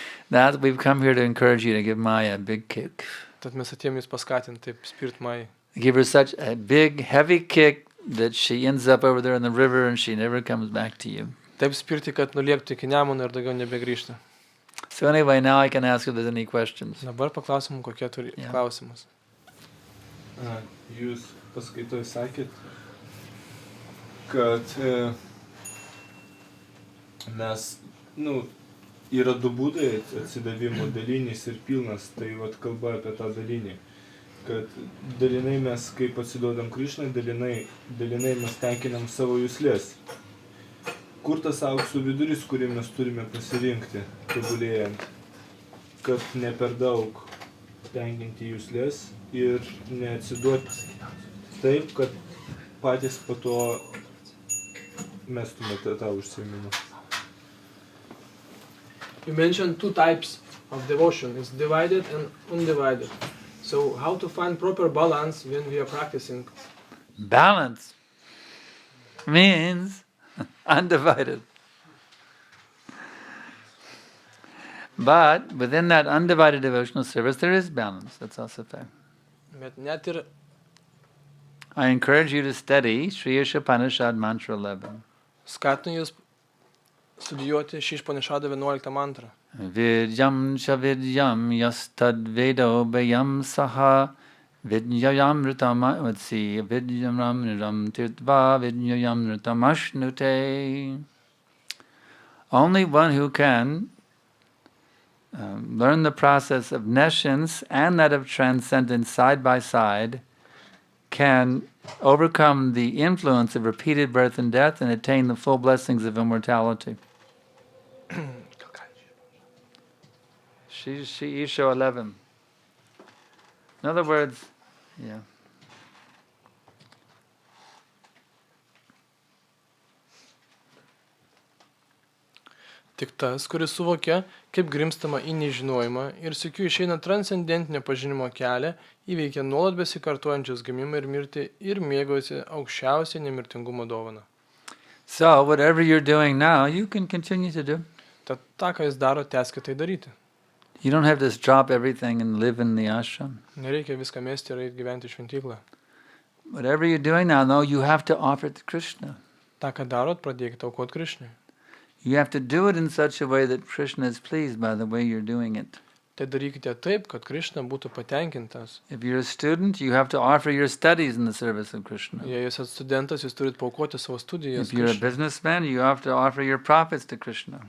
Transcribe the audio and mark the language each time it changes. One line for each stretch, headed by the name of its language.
English: Now we've come here to encourage you to give Maya a big kick.
Lithuanian: Tad mes atėjom jūs paskatinti taip spirt Majai.
English: Give her such a big, heavy kick that she ends up over there in the river and she never comes back to you.
Lithuanian: Taip spirti, kad nuliektų iki Nemuno ir daugiau nebegrįžtų.
English: So anyway, now I can ask if there's any questions.
Lithuanian: Dabar paklausim, kokie turi klausimus. Jūs paskaitoj sakėt, kad mes, yra du būdai atsidavimo, dalinis ir pilnas, tai vat kalba apie tą dalinį. Kad dalinai mes, kaip atsiduodam Krishnai, dalinai mes tenkinam savo juslės. Kur tas aukso viduris, kurį mes turime pasirinkti, tobulėjant, kad ne per daug tenkinti juslės ir neatsiduoti taip, kad patys po to mestumėte tą užsiėmimą.
English: You mentioned two types of devotion. It's divided and undivided. So how to find proper balance when we are practicing? Balance means undivided. But within that undivided devotional service, there is balance. That's also fair.
Lithuanian: Bet net ir
English: I encourage you to study Sri Ishopanishad Mantra 11.
Lithuanian: skatinu jūs studijuoti šį Išpanišadą 11 mantrą.
Sanskrit: Vidyam cha vidyam yastad vedo bayam saha vidyayam ritamavasi vidyam ramniram tirtva vidyayam ritamashnute.
English: Only one who can learn the process of nescience and that of transcendence side by side can overcome the influence of repeated birth and death and attain the full blessings of immortality. She Isho 11. In other words, yeah.
Lithuanian: Tik tas, kuris suvokia, kaip grimstama į nežinojimą ir sykiu išeina transcendentinio pažinimo kelią, įveikia nuolat besikartojančius gimimą ir mirtį ir mėgaujasi aukščiausią nemirtingumo dovaną.
English: So, whatever you're doing now, you can continue to do.
Lithuanian: Tad tą, ką jis daro, tęskite tai daryti.
English: You don't have to drop everything and live in the ashram.
Lithuanian: Nereikia viską mesti ir eiti gyventi į šventyklą.
English: Whatever you're doing now, though, you have to offer it to Krishna.
Lithuanian: tą, ką darot, pradėkite aukoti Krishnai.
English: You have to do it in such a way that Krishna is pleased by the way you're doing it.
Lithuanian: Tai darykite taip, kad Krishna būtų patenkintas.
English: If you're a student, you have to offer your studies in the service of Krishna.
Lithuanian: Jei jūs esate studentas, jūs turite paaukoti savo studijas.
English: If you're a businessman, you have to offer your profits to Krishna.